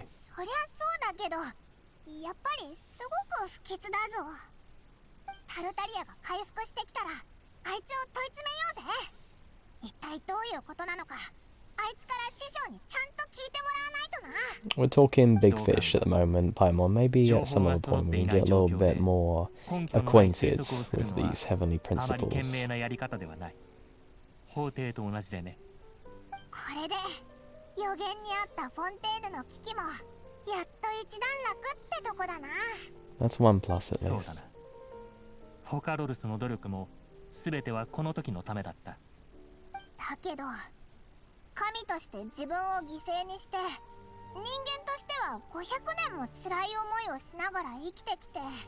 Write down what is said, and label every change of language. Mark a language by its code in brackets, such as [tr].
[ja] そりゃそうだけど、やっぱりすごく不吉だぞ。タルタリアが回復してきたら、あいつを問い詰めようぜ。一体どういうことなのか、あいつから師匠にちゃんと聞いてもらわないとな。 [en] We're talking big fish at the moment, Paimon. Maybe at some other point we can get a little bit more acquainted with these heavenly principles. [ja] 法廷と同じでね。これで予言にあったフォンテーヌの危機もやっと一段落ってとこだな。 [en] That's one plus at [ja] そうだ [en] least. [ja] な。フォカロルスの努力も全てはこの時のためだった。だけど神として自分を犠牲にして人間としては500年も辛い思いをしながら生きてきて、